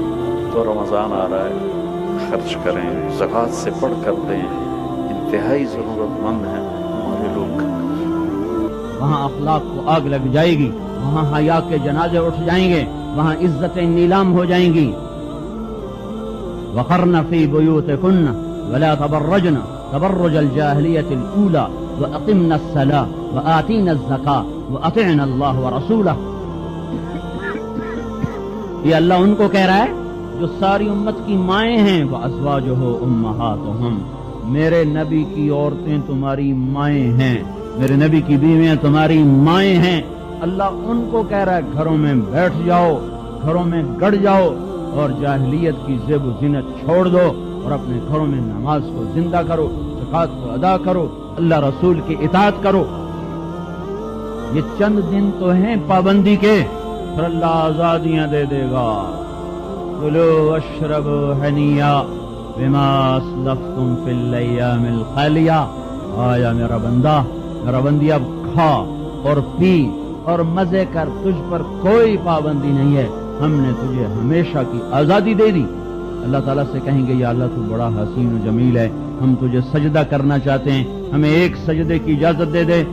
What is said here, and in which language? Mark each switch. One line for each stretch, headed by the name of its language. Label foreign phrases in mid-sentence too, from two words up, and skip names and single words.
Urdu: تو رمضان آ رہا ہے، خرچ کریں، زکات سے بڑھ کر دیں، انتہائی ضرورت مند ہیں ہمارے لوگ. وہاں اخلاق کو آگ لگ جائے گی، وہاں حیا کے جنازے اٹھ جائیں گے، وہاں عزتیں نیلام ہو جائیں گی.
Arabic: وقرن في بيوتكن ولا تبرجن تبرج الجاهلية الأولى وأقمن الصلاة وآتين الزكاة وأطعن الله ورسوله.
Urdu: یہ اللہ ان کو کہہ رہا ہے جو ساری امت کی مائیں ہیں.
Arabic: وأزواجه أمهاتهم,
Urdu: میرے نبی کی عورتیں تمہاری مائیں ہیں، میرے نبی کی بیویاں تمہاری مائیں ہیں. اللہ ان کو کہہ رہا ہے گھروں میں بیٹھ جاؤ، گھروں میں گڑ جاؤ اور جاہلیت کی زیب و زینت چھوڑ دو اور اپنے گھروں میں نماز کو زندہ کرو، زکات کو ادا کرو، اللہ رسول کی اطاعت کرو. یہ چند دن تو ہیں پابندی کے، پھر اللہ آزادیاں دے دے گا.
Arabic: كلوا واشربوا هنيئا بما أسلفتم في الأيام الخالية.
Urdu: آیا میرا بندہ، میرا بندی، اب کھا اور پی اور مزے کر، تجھ پر کوئی پابندی نہیں ہے، ہم نے تجھے ہمیشہ کی آزادی دے دی. اللہ تعالیٰ سے کہیں گے یا اللہ تو بڑا حسین اور جمیل ہے، ہم تجھے سجدہ کرنا چاہتے ہیں، ہمیں ایک سجدے کی اجازت دے دے.